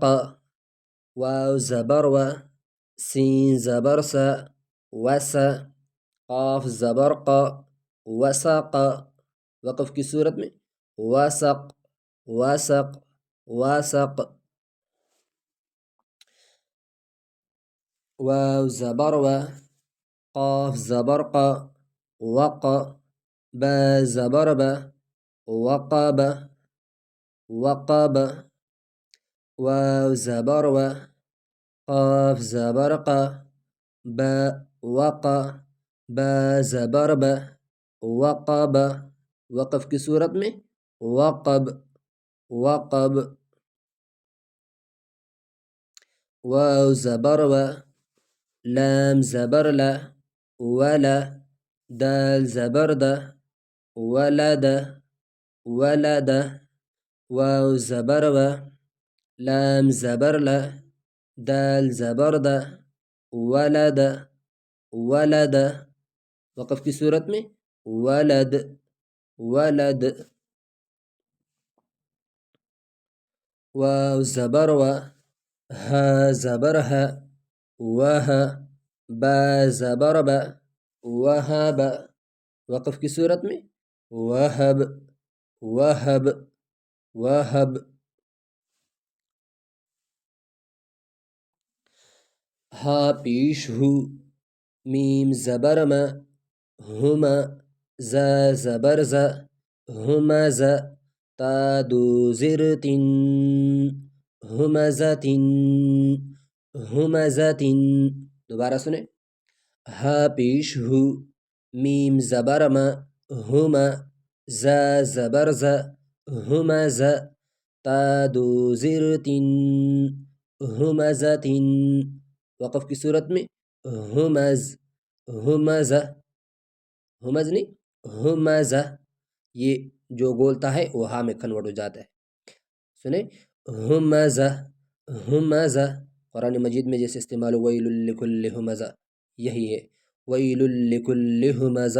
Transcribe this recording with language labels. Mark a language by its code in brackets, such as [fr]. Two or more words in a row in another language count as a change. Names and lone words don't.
[ur] واو زبر و، سین زبر س، وس، قاف زبر ق، وسق۔ وقف کی صورت میں وسق، وسق، وسق۔ واو زبر و، قاف زبر ق، وق، با زبر ب، وقب، وقب۔ واو زبر و، قاف زبر ق، با، وق، با زبر ب، وقب۔ وقف کی صورت میں وقب، وقب۔ واو زبر و، لام زبر ل، ول، دال زبر د، ولد، ولد۔ واو زبر و، لام زبر ل، دال زبر د، ولد، ولد۔ وقف کی صورت میں ولد، ولد۔ واو زبر و، ہا زبر ہ، وہ، با زبر ب، وہب۔ وقف کی صورت میں وہب، وہب، وہب۔ ہا پیش ہو، میم زبر م، ہم، ز زبر ز، ہمز، تا دو زیر تن، ہمزتن، ہمزتن۔ دوبارہ سنیں، ہا پیش ہو، میم زبر م، ہم، ز زبر ز، ہمز، تا دو زیر تن، ہمزتن۔ وقف کی صورت میں ہمز، ہمز، ہمز نہیں، ہمز۔ یہ جو بولتا ہے وہ ہاں میں کنورٹ ہو جاتا ہے. سنیں، ہمزہ، ہمزہ قرآن مجید میں جیسے استعمال ہو [ar] ویل لکل ہمزہ، [ur] یہی ہے [ar] ویل لکل ہمزہ.